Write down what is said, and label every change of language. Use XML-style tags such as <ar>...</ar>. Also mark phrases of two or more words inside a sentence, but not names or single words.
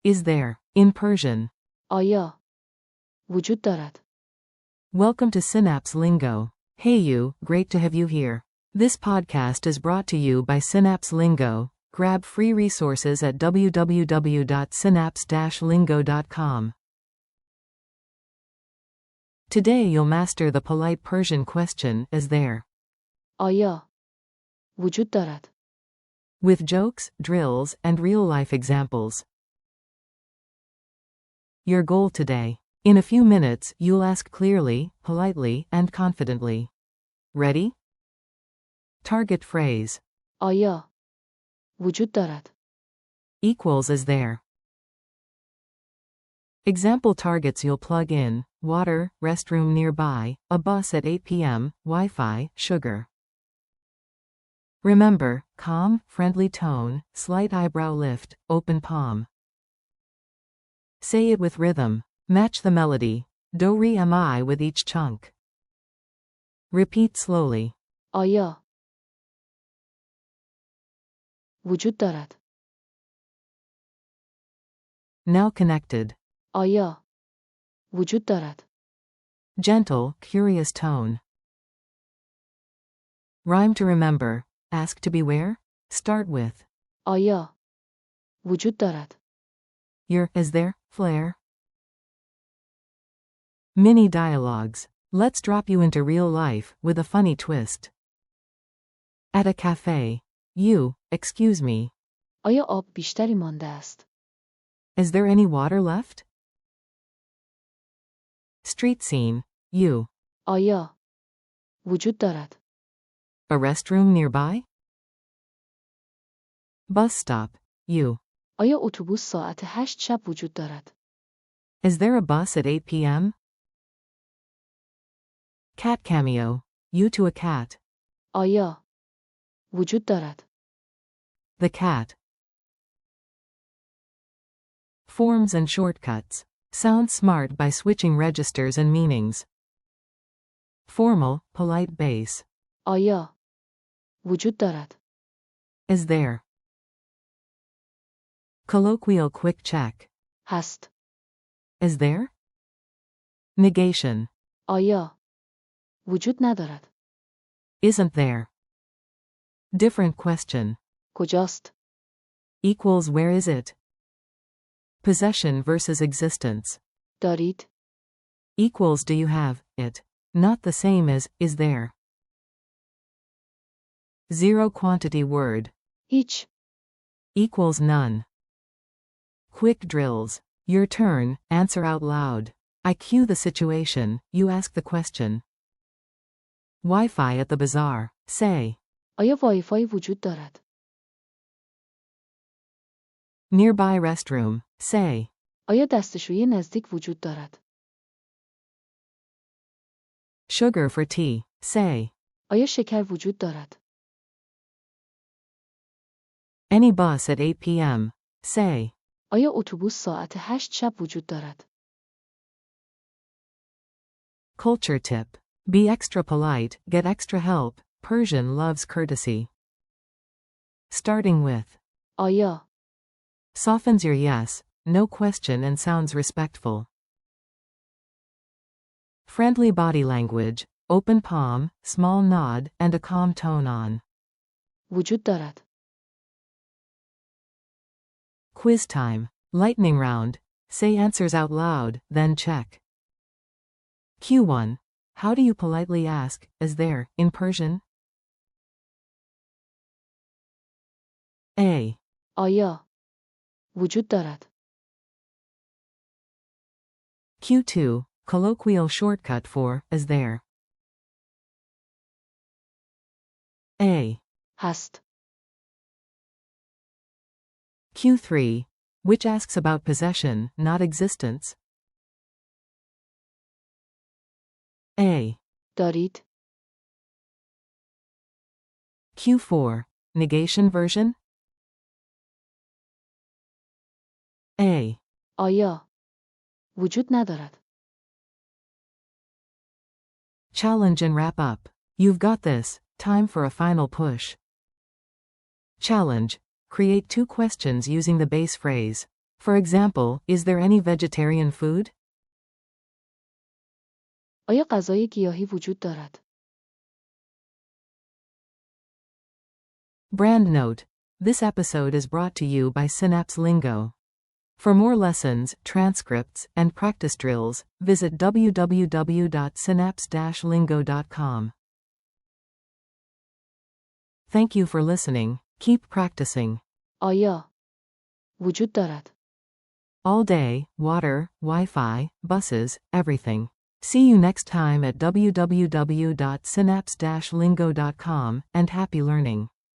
<en>Is there, in Persian.</en> <fa>آیا وجود دارد.</fa> <en>Welcome to Synapse Lingo. Hey you, great to have you here. This podcast is brought to you by Synapse Lingo. Grab free resources at www.synapse-lingo.com. Today you'll master the polite Persian question, is there?</en> <fa>آیا وجود دارد.</fa> <en>With jokes, drills, and real-life examples. Your goal today. In a few minutes, you'll ask clearly, politely, and confidently. Ready? Target phrase.</en> <fa>آیا وجود دارد.</fa> <en>Equals is there. Example targets you'll plug in: water, restroom nearby, a bus at 8 p.m., Wi-Fi, sugar. Remember, calm, friendly tone, slight eyebrow lift, open palm. Say it with rhythm. Match the melody. Do-re-mi with each chunk. Repeat slowly.</en> <fa>آیا وجود دارد.</fa> <en>Now connected.</en> <fa>آیا وجود دارد.</fa> <en>Gentle, curious tone. Rhyme to remember. Ask to beware. Start with</en> <fa>آیا وجود دارد.</fa> <en>your, is there, flair. Mini dialogues. Let's drop you into real life, with a funny twist. At a cafe. You, excuse me.</en> <fa>آیا آب بیشتری مانده است.</fa> <en>Is there any water left? Street scene. You.</en> <fa>آیا وجود دارد.</fa> <en>A restroom nearby? Bus stop. You.</en> <fa>آیا اتوبوس ساعت 8 شب وجود دارد.</fa> <en>Is there a bus at 8 p.m.? Cat cameo. You to a cat.</en> <fa>آیا وجود دارد.</fa> <en>The cat. Forms and shortcuts. Sound smart by switching registers and meanings. Formal, polite base.</en> <fa>آیا وجود دارد.</fa> <en>Is there. Colloquial quick check.</en> <fa>هست.</fa> <en>Is there? Negation.</en> <fa>آیا وجود ندارد.</fa> <en>Isn't there. Different question.</en> <fa>کجاست؟</fa> <en>Equals where is it? Possession versus existence.</en> <fa>دارید؟</fa> <en>Equals do you have it? Not the same as is there. Zero quantity word.</en> <fa>هیچ.</fa> <en>Equals none. Quick drills. Your turn, answer out loud. I cue the situation, you ask the question. Wi-Fi at the bazaar. Say.</en> <fa>آیا وایفای وجود دارد؟</fa> <en>Nearby restroom. Say.</en> <fa>آیا دستشویی نزدیک وجود دارد؟</fa> <en>Sugar for tea. Say.</en> <fa>آیا شکر وجود دارد؟</fa> <en>Any bus at 8 p.m. Say.</en> <fa>آیا اتوبوس ساعت 8 شب وجود دارد؟</fa> <en>Culture tip. Be extra polite, get extra help. Persian loves courtesy. Starting with</en> <fa>آیا</fa> <en>softens your yes, no question and sounds respectful. Friendly body language, open palm, small nod, and a calm tone on.</en> <fa>وجود دارد.</fa> <en>Quiz time. Lightning round. Say answers out loud, then check. Q1. How do you politely ask, is there, in Persian? A.</en> <fa>آیا وجود دارد.</fa> <en>Q2. Colloquial shortcut for, is there. A.</en> <fa>هست.</fa> <en>Q3. Which asks about possession, not existence. A.</en> <fa>دارید.</fa> <en>Q4. Negation version. A.</en> <fa>آیا وجود ندارد.</fa> <en>Challenge and wrap up. You've got this. Time for a final push. Challenge. Create 2 questions using the base phrase. For example, is there any vegetarian food?</en> <fa>آیا غذای گیاهی وجود دارد؟</fa> <en>Brand note. This episode is brought to you by Synapse Lingo. For more lessons, transcripts, and practice drills, visit www.synapse-lingo.com. Thank you for listening. Keep practicing.</en> <fa>آیا وجود دارد؟</fa> <en>All day, water, Wi-Fi, buses, everything. See you next time at www.synapse-lingo.com, and happy learning.</en>